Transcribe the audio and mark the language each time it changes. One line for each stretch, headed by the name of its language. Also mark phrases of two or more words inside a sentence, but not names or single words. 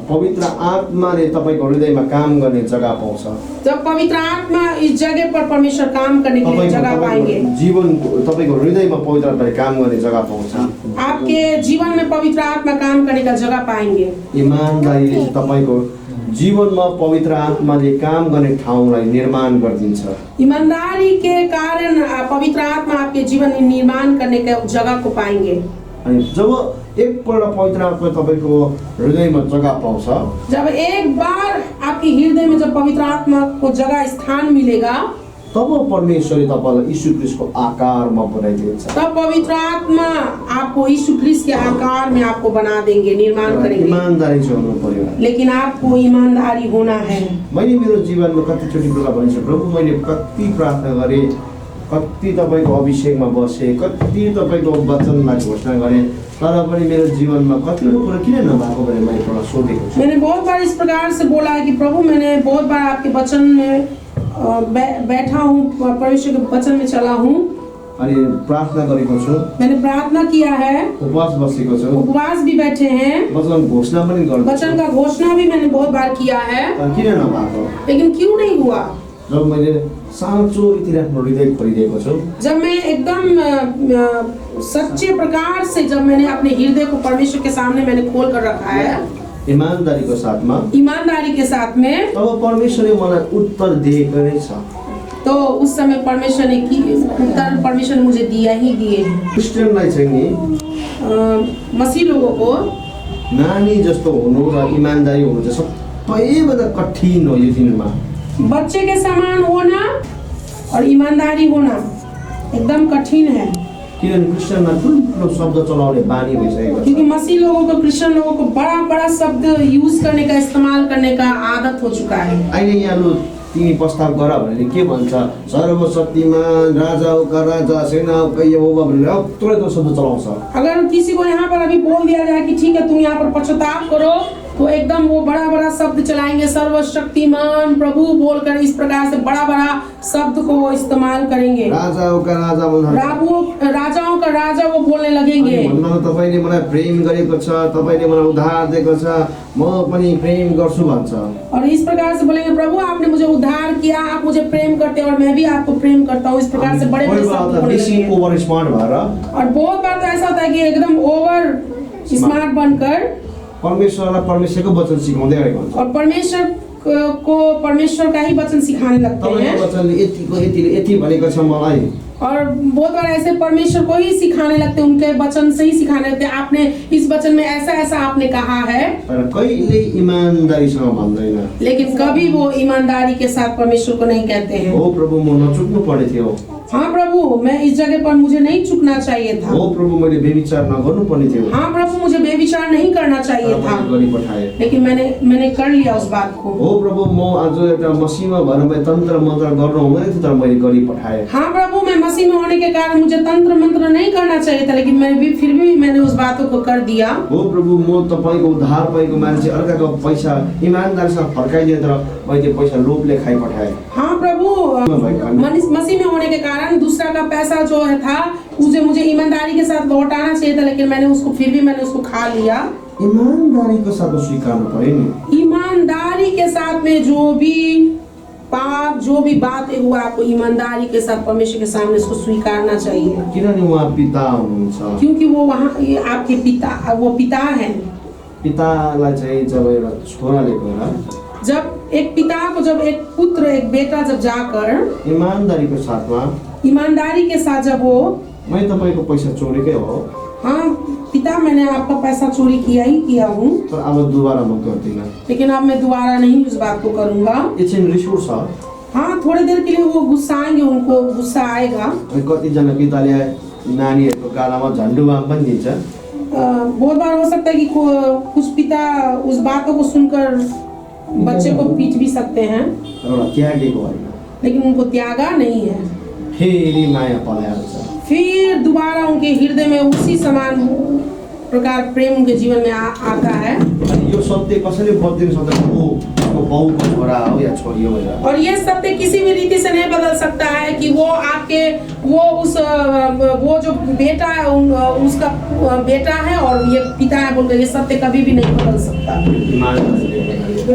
Nepali: पवित्र आत्माले तपाईको हृदयमा काम गर्ने जग्गा पाउँछ।
Hindi: जब पवित्र आत्मा इस जगह पर परमेश्वर काम करने के लिए जगह पाएंगे,
Nepali: जीवन तपाईको हृदयमा पवित्र आत्माले काम गर्ने जग्गा पाउँछ।
Hindi: आपके जीवन में पवित्र आत्मा काम करने का जगह पाएंगे।
Nepali: ईमानदारीले चाहिँ तपाईको जीवनमा पवित्र आत्माले काम गर्ने ठाउँलाई निर्माण गरिदिन्छ।
Hindi: ईमानदारी के कारण पवित्र आत्मा आपके जीवन में निर्माण करने के जगह को पाएंगे।
Nepali: अनि जब एकपल्ट पवित्र आत्मा तपाईको हृदयमा जग्गा पाउँछ,
Hindi: जब एक बार आपके हृदय में जब पवित्र आत्मा को जगह स्थान मिलेगा,
Nepali: तब परमेश्वरले तपाईलाई यीशु ख्रीष्टको आकारमा बनाइदिन्छ।
Hindi: तब पवित्र आत्मा आपको यीशु ख्रीष्ट के आकार में आपको बना देंगे, निर्माण करेंगे।
Nepali: ईमानदारी चाहिँ हुनु पर्यो।
Hindi: लेकिन आपको ईमानदारी होना है।
Nepali: मैले मेरो जीवनमा कतिचोटि बेला भनिछु प्रभु मैले कति प्रार्थना गरेँ, कति तपाईको अभिषेकमा बसेँ, कति तपाईको वचनलाई घोषणा गरेँ, तर पनि मेरो जीवनमा कतिवटा कुरा किन नभएको भनेर मैले प्रभु सोधेको छु।
Hindi: मैंने बहुत बार इस प्रकार से बोला है कि प्रभु मैंने बहुत बार आपके वचन में बैठा हूँ, परमेश्वर के वचन में चला हूँ,
Nepali: अनि प्रार्थना गरेको छु,
Hindi: मैंने प्रार्थना किया है,
Nepali: उपवास बसेको छु,
Hindi: उपवास भी बैठे हैं,
Nepali: वचन घोषणा पनि गर्छु,
Hindi: वचन का घोषणा भी मैंने बहुत बार किया है,
Nepali: तर किन नभएको?
Hindi: लेकिन क्यों नहीं हुआ?
Nepali: जब मैले साँचो रीतिले आफ्नो हृदय खोलिदिएको छु,
Hindi: जब मैं एकदम सच्चे प्रकार से जब मैंने अपने हृदय को परमेश्वर के सामने मैंने खोल कर रखा है,
Nepali: ईमानदारीको साथमा,
Hindi: ईमानदारी के साथ में,
Nepali: तब परमेश्वरले मलाई उत्तर दिएको नै छ।
Hindi: तो उस समय परमेश्वर ने की उत्तर परमेश्वर ने मुझे दिया ही दिए।
Nepali: क्रिस्चियनलाई चाहिँ नि
Hindi: मसीह लोगों को
Nepali: नानी जस्तो हुनु र ईमानदारी हुनु चाहिँ सबैभन्दा कठिन हो यो दिनमा।
Hindi: बच्चे के समान होना और ईमानदारी होना एकदम कठिन है,
Nepali: किनभने क्रिस्चियनमा ठुल्ठुलो शब्द चलाउने बानी भइसकेको छ।
Hindi: क्योंकि मसीह लोगों को, क्रिश्चियन लोगों को बड़ा बड़ा शब्द यूज करने का, इस्तेमाल करने का आदत हो चुका है।
Nepali: अहिले यहाँ लु तिमी प्रस्ताव गर भने के भन्छ, सर्वशक्तिमान राजाका राजा सेनाका यहोवा भनेर तुरन्त शब्द चलाउँछ।
Hindi: अगर किसी को यहाँ पर अभी बोल दिया जाए कि ठीक है तुम यहाँ पर पश्चाताप करो, तो एकदम वो बड़ा बड़ा शब्द चलाएंगे, सर्वशक्तिमान प्रभु बोलकर इस प्रकार से बड़ा बड़ा शब्द को वो इस्तेमाल करेंगे। राजाओं का राजा राजाओं का राजा वो बोलने लगेंगे।
Nepali: तपाईले मलाई प्रेम गरेको छ, तपाईले मलाई उद्धार दिएको छ, म पनि प्रेम गर्छु भन्छ।
Hindi: और इस प्रकार से बोलेंगे प्रभु आपने मुझे उद्धार किया, आप मुझे प्रेम करते हैं और मैं भी आपको प्रेम करता हूँ। इस प्रकार से बड़े बड़े शब्द बोलने लगेंगे।
English: over smart
Nepali: भएर,
Hindi: और बहुत बार तो ऐसा होता है कि एकदम
English: over smart
Hindi: बनकर
Nepali: परमेश्वरलाई परमेश्वरको वचन सिकाउँदै गरेको हुन्छ।
Hindi: और परमेश्वर को परमेश्वर का ही वचन सिखाने लगते हैं।
Nepali: तपाईको वचनले यतिको यतिले यति भनेको छ मलाई।
Hindi: और बहुत बार ऐसे परमेश्वर को ही सिखाने लगते हैं, उनके वचन से ही सिखाने लगते हैं, आपने इस वचन में ऐसा ऐसा आपने कहा है,
Nepali: तर कहिले ईमानदारीसँग भन्दैन।
Hindi: लेकिन कभी वो ईमानदारी के साथ परमेश्वर को नहीं कहते हैं।
Nepali: ओ प्रभु म नचुक्नु पर्ने थियो।
Hindi: हाँ प्रभु, मैं इस जगह पर मुझे नहीं चुकना चाहिए था।
Nepali: हो प्रभु मैले व्यभिचार नगर्नुपर्ने थियो
Hindi: हाँ प्रभु, मुझे बेविचार नहीं करना चाहिए
Nepali: तर
Hindi: था,
Nepali: मैले गरिपठाए।
Hindi: लेकिन मैंने कर लिया उस बात को।
Nepali: हो प्रभु म आज एउटा मसीहमा भएर मैले तन्त्र मन्त्र गर्नु हुँदैन थियो तर मैले गरिपठाए।
Hindi: हाँ प्रभु, मैं मसीह में होने के कारण मुझे तंत्र मंत्र नहीं करना चाहिए था, लेकिन फिर भी मैंने उस बातों को कर दिया।
Nepali: हो प्रभु म तपाईको उद्धार पाएको मान्छे अर्काको पैसा इमानदारीसँग फर्काइदिए तर मैले त्यो पैसा लोभले खाइपठाए।
Hindi: हाँ प्रभु, मसीह में होने के कारण दूसरा का पैसा जो है था उसे मुझे ईमानदारी के साथ लौटाना चाहिए था, लेकिन मैंने उसको खा लिया।
Nepali: ईमानदारीको साथ स्वीकार्नु पर्यो नि।
Hindi: ईमानदारी के साथ में जो भी पाप, जो भी बात हुआ, आपको ईमानदारी के साथ परमेश्वर के सामने उसको स्वीकारना चाहिए,
Nepali: किनभने उहाँ पिता हुनुहुन्छ।
Hindi: क्योंकि वो वहाँ आपके पिता, वो पिता है।
Nepali: पितालाई चाहिँ जब एउटा छोराले गएर
Hindi: जब एक पिता को, जब एक पुत्र, एक बेटा जब जाकर
Nepali: ईमानदारीको साथमा,
Hindi: ईमानदारी के साथ जब वो,
Nepali: मैले तपाईको पैसा चोरेकै हो,
Hindi: हाँ पिता मैंने आपका पैसा चोरी किया हूँ,
Nepali: तर अब दोबारा म गर्दिनँ,
Hindi: लेकिन अब मैं दोबारा नहीं उस बात को करूँगा।
Nepali: एकछिन रिस उठ्छ।
Hindi: हाँ, थोड़ी देर के लिए वो गुस्साएंगे, उनको गुस्सा आएगा।
Nepali: कतिजना पिताले नानीहरूको गालामा झन्डु बाम पनि दिन्छ।
Hindi: बहुत बार हो सकता है कि कुछ पिता उस बातों को सुनकर बच्चे को पीट भी सकते हैं,
Nepali: एउटा त्यागेको होइन,
Hindi: लेकिन उनको त्यागा नहीं है।
Nepali: फेरि माया पलाइहाल्छ।
Hindi: फिर दोबारा उनके हृदय में उसी समान प्रकार प्रेम उनके जीवन में आता है।
Nepali: अनि यो सत्य कसैले बदलिन सक्दैन, वो बाउको छोरा हो या छोरी हो भनेर।
Hindi: और ये सत्य किसी भी रीति से नहीं बदल सकता है कि वो आपके वो जो बेटा है उसका बेटा है और ये पिता है बोलकर, ये सत्य कभी भी नहीं बदल सकता।